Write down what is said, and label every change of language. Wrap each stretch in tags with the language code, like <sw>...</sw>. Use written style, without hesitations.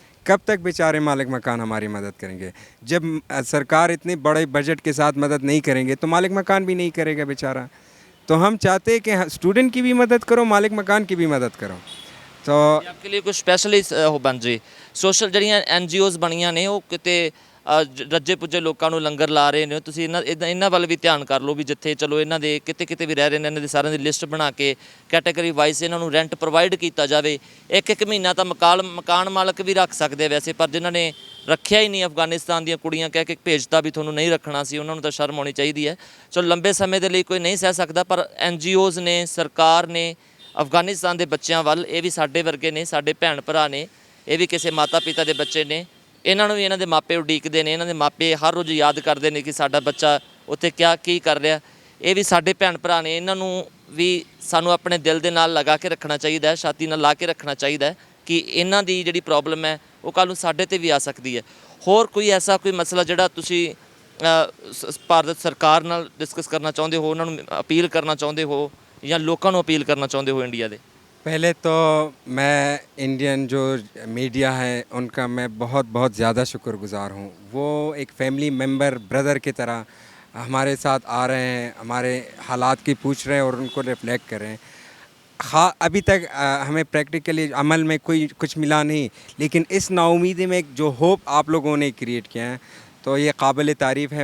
<hi>कब तक बेचारे मालिक मकान हमारी मदद करेंगे? जब सरकार इतने बड़े बजट के साथ मदद नहीं करेंगे तो मालिक मकान भी नहीं करेगा बेचारा। तो हम चाहते हैं कि स्टूडेंट की भी मदद करो, मालिक मकान की भी मदद करो। तो</hi> <pa>आपके लिए कुछ स्पेशली हो बन जी सोशल जड़ियाँ NGOs बनिया ने, वो किते ਰੱਜੇ ਪੁੱਜੇ ਲੋਕਾਂ ਨੂੰ ਲੰਗਰ ਲਾ ਰਹੇ ਨੇ, ਤੁਸੀਂ ਇਹਨਾਂ ਵੱਲ ਵੀ ਧਿਆਨ ਕਰ ਲਓ ਵੀ ਜਿੱਥੇ ਚਲੋ ਇਹਨਾਂ ਦੇ ਕਿਤੇ ਕਿਤੇ ਵੀ ਰਹਿ ਰਹੇ ਨੇ ਇਹਨਾਂ ਦੇ ਸਾਰਿਆਂ ਦੀ ਲਿਸਟ ਬਣਾ ਕੇ ਕੈਟਾਗਰੀ ਵਾਈਜ਼ ਇਹਨਾਂ ਨੂੰ ਰੈਂਟ ਪ੍ਰੋਵਾਈਡ ਕੀਤਾ ਜਾਵੇ। ਇੱਕ ਮਹੀਨਾ ਤਾਂ ਮਕਾਨ ਮਾਲਕ ਵੀ ਰੱਖ ਸਕਦੇ ਵੈਸੇ, ਪਰ ਜਿਨ੍ਹਾਂ ਨੇ ਰੱਖਿਆ ਹੀ ਨਹੀਂ, ਅਫਗਾਨਿਸਤਾਨ ਦੀਆਂ ਕੁੜੀਆਂ ਕਹਿ ਕੇ ਭੇਜਤਾ ਵੀ ਤੁਹਾਨੂੰ ਨਹੀਂ ਰੱਖਣਾ ਸੀ, ਉਹਨਾਂ ਨੂੰ ਤਾਂ ਸ਼ਰਮ ਆਉਣੀ ਚਾਹੀਦੀ ਹੈ। ਚਲੋ ਲੰਬੇ ਸਮੇਂ ਦੇ ਲਈ ਕੋਈ ਨਹੀਂ ਸਹਿ ਸਕਦਾ, ਪਰ NGOs ਨੇ, ਸਰਕਾਰ ਨੇ ਅਫਗਾਨਿਸਤਾਨ ਦੇ ਬੱਚਿਆਂ ਵੱਲ, ਇਹ ਵੀ ਸਾਡੇ ਵਰਗੇ ਨੇ, ਸਾਡੇ ਭੈਣ ਭਰਾ ਨੇ, ਇਹ ਵੀ ਕਿਸੇ ਮਾਤਾ ਪਿਤਾ ਦੇ ਬੱਚੇ ਨੇ, ਇਹਨਾਂ ਨੂੰ ਵੀ ਇਹਨਾਂ ਦੇ ਮਾਪੇ ਉਡੀਕਦੇ ਨੇ, ਇਹਨਾਂ ਦੇ ਮਾਪੇ ਹਰ ਰੋਜ਼ ਯਾਦ ਕਰਦੇ ਨੇ ਕਿ ਸਾਡਾ ਬੱਚਾ ਉੱਥੇ ਕੀ ਕਰ ਰਿਹਾ। ਇਹ ਵੀ ਸਾਡੇ ਭੈਣ ਭਰਾ ਨੇ, ਇਹਨਾਂ ਨੂੰ ਵੀ ਸਾਨੂੰ ਆਪਣੇ ਦਿਲ ਦੇ ਨਾਲ ਲਗਾ ਕੇ ਰੱਖਣਾ ਚਾਹੀਦਾ ਹੈ, ਛਾਤੀ ਨਾਲ ਲਾ ਕੇ ਰੱਖਣਾ ਚਾਹੀਦਾ ਹੈ ਕਿ ਇਹਨਾਂ ਦੀ ਜਿਹੜੀ ਪ੍ਰੋਬਲਮ ਹੈ ਉਹ ਕੱਲ੍ਹ ਨੂੰ ਸਾਡੇ 'ਤੇ ਵੀ ਆ ਸਕਦੀ ਹੈ। ਹੋਰ ਕੋਈ ਐਸਾ ਕੋਈ ਮਸਲਾ ਜਿਹੜਾ ਤੁਸੀਂ ਭਾਰਤ ਸਰਕਾਰ ਨਾਲ ਡਿਸਕਸ ਕਰਨਾ ਚਾਹੁੰਦੇ ਹੋ, ਉਹਨਾਂ ਨੂੰ ਅਪੀਲ ਕਰਨਾ ਚਾਹੁੰਦੇ ਹੋ ਜਾਂ ਲੋਕਾਂ ਨੂੰ ਅਪੀਲ ਕਰਨਾ ਚਾਹੁੰਦੇ ਹੋ ਇੰਡੀਆ ਦੇ?</pa> <hi>पहले तो मैं इंडियन जो मीडिया है उनका मैं बहुत बहुत ज़्यादा शुक्रगुज़ार हूँ। वो एक फैमिली मेम्बर, ब्रदर की तरह हमारे साथ आ रहे हैं, हमारे हालात की पूछ रहे हैं और उनको रिफ्लेक्ट कर रहे हैं। हाँ, अभी तक हमें प्रैक्टिकली अमल में कोई कुछ मिला नहीं, लेकिन इस नाउमीदी में जो होप आप लोगों ने क्रिएट किया है तो ये काबिल तारीफ़ है।</hi>